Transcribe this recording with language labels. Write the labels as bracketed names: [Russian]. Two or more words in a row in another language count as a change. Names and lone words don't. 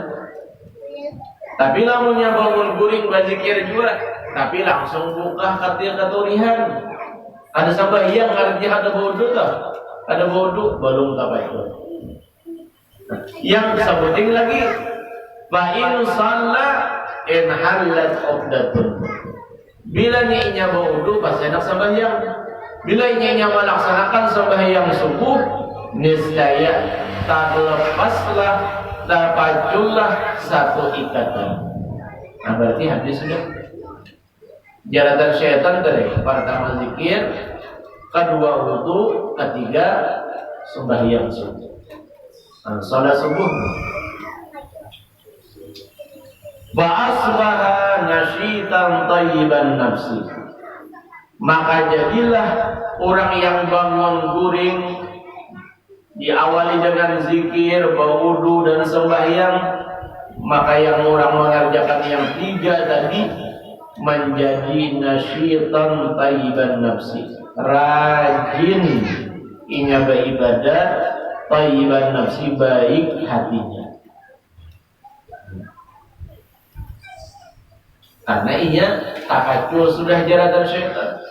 [Banjar] Tapi lamunnya bangun guring berzikir juga, tapi langsung buka katurihan. Ada sembahyang artinya ada wudu tak? Ada wudu belum tapacul. Yang sebuting lagi [Arabic] فإن صلى انحلت عقدة. [Banjar] Bila inya berwudu pas hendak sembahyang, bila inya melaksanakan sembahyang subuh, niscaya terlepaslah, terpacullah satu ikatan. Nah berarti habis sudah. Jaratan syaitan tadi, pertama zikir, kedua wudu, ketiga sembahyang subuh. [Indonesian] Salat subuh. [Arabic] فأصبح نشيطا طيب النفس, [Banjar] maka jadilah orang yang bangun guring diawali dengan zikir, berwudu dan sembahyang, maka yang orang mengerjakan yang tiga tadi menjadi [Arabic] نشيطا طيب النفس, [Banjar] rajin inya beribadah, [Arabic] طيب النفس, [Banjar] baik hatinya. Karena ia tapacul sudah jaratan syaitan.